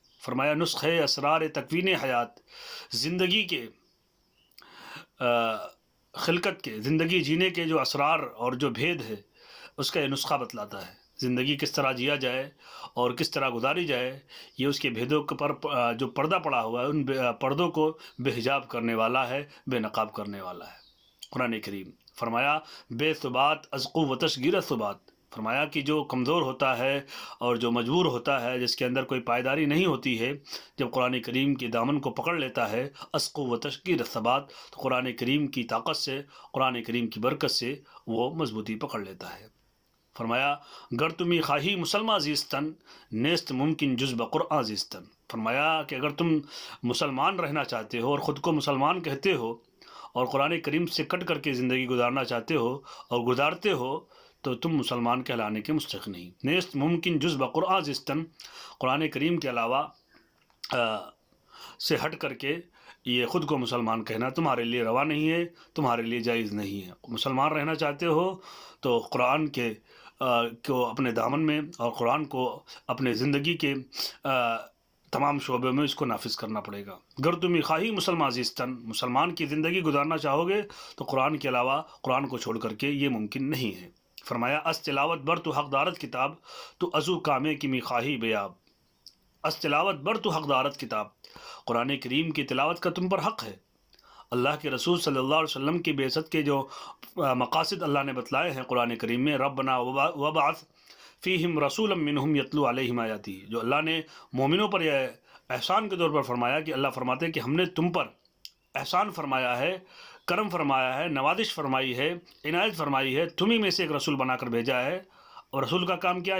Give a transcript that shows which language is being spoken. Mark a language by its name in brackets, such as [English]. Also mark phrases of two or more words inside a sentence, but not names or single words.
[Urdu] فرمایا [Persian] نسخہ اسرار تکوین حیات، [Urdu] زندگی کے خلقت کے، زندگی جینے کے جو اسرار اور جو بھید ہے اس کا یہ نسخہ بتلاتا ہے. زندگی کس طرح جیا جائے اور کس طرح گزاری جائے، یہ اس کے بھیدوں پر جو پردہ پڑا ہوا ہے، ان پردوں کو بے حجاب کرنے والا ہے، بے نقاب کرنے والا ہے قرآن کریم. [Persian] فرمایا بے ثبات از قوتش گیرت ثبات. [Urdu] فرمایا کہ جو کمزور ہوتا ہے اور جو مجبور ہوتا ہے، جس کے اندر کوئی پائیداری نہیں ہوتی ہے، جب قرآن کریم کے دامن کو پکڑ لیتا ہے، [Persian] از قوتش گیرت ثبات، [Urdu] تو قرآن کریم کی طاقت سے، قرآن کریم کی برکت سے وہ مضبوطی پکڑ لیتا ہے. [Persian] فرمایا گر تمہیں خواہی مسلمہ زیستن، نیست ممکن جز بقرآن زیستن. [Urdu] فرمایا کہ اگر تم مسلمان رہنا چاہتے ہو اور خود کو مسلمان کہتے ہو اور قرآن کریم سے کٹ کر کے زندگی گزارنا چاہتے ہو اور گزارتے ہو، تو تم مسلمان کہلانے کے مستحق نہیں. [Persian] نیست ممکن جز بقرآن زیستن، [Urdu] قرآن کریم کے علاوہ سے ہٹ کر کے یہ خود کو مسلمان کہنا تمہارے لیے روا نہیں ہے، تمہارے لیے جائز نہیں ہے. مسلمان رہنا چاہتے ہو تو قرآن کے کو اپنے دامن میں اور قرآن کو اپنے زندگی کے تمام شعبے میں اس کو نافذ کرنا پڑے گا. [Persian] گر تمہیں خواہی مسلمان زیستن، [Urdu] مسلمان کی زندگی گزارنا چاہو گے تو قرآن کے علاوہ قرآن کو چھوڑ کر کے یہ ممکن نہیں ہے. [Persian] فرمایا از تلاوت بر تو حق دارت کتاب، تو ازو کامے کی می خواہی بیاب. اس تلاوت بر تو حقدارت کتاب، [Urdu] قرآن کریم کی تلاوت کا تم پر حق ہے۔ اللہ کے رسول صلی اللہ علیہ وسلم کی بعثت کے جو مقاصد اللہ نے بتلائے ہیں قرآن کریم میں، [Arabic] ربنا وبعث فیہم رسولا منہم یتلو علیہم آیاتی، [Urdu] جو اللہ نے مومنوں پر یہ احسان کے طور پر فرمایا کہ اللہ فرماتے ہیں کہ ہم نے تم پر احسان فرمایا ہے، کرم فرمایا ہے، نوازش فرمائی ہے، عنایت فرمائی ہے، تمہیں میں سے ایک رسول بنا کر بھیجا ہے، اور رسول کا کام کیا؟